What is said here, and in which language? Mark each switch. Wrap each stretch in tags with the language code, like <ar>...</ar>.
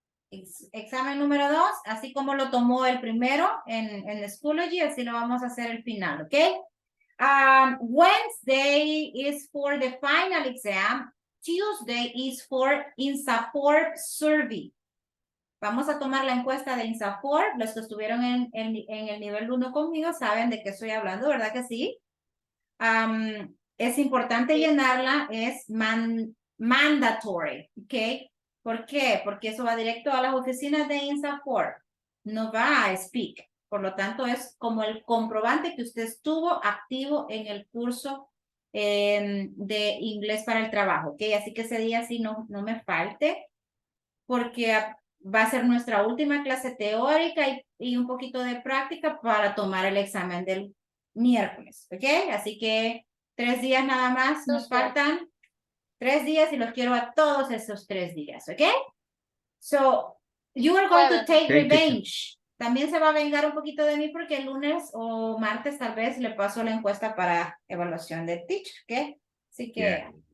<es>Examen número 2, así como lo tomó el primero en Schoology, así lo vamos a hacer el final, ¿ok?</es> <en>Wednesday is for the final exam. Tuesday is for INSAFORP survey.</en> <es>Vamos a tomar la encuesta de INSAFORP. Los que estuvieron en el nivel 1 conmigo saben de qué estoy hablando, ¿verdad que sí? Es importante llenarla, es mandatory, ¿ok? ¿Por qué? Porque eso va directo a las oficinas de INSAFORP. No va a Speak. Por lo tanto, es como el comprobante que usted estuvo activo en el curso de inglés para el trabajo, ¿ok? Así que ese día sí no me falte, porque va a ser nuestra última clase teórica y un poquito de práctica para tomar el examen del miércoles, ¿ok? Así que 3 días nada más, nos faltan 3 días y los quiero a todos esos 3 días, ¿ok?</es> <en>So, you are going to take revenge.</en> <es>También se va a vengar un poquito de mí porque el lunes o martes tal vez le paso la encuesta para evaluación de teacher, ¿ok? Así que</es>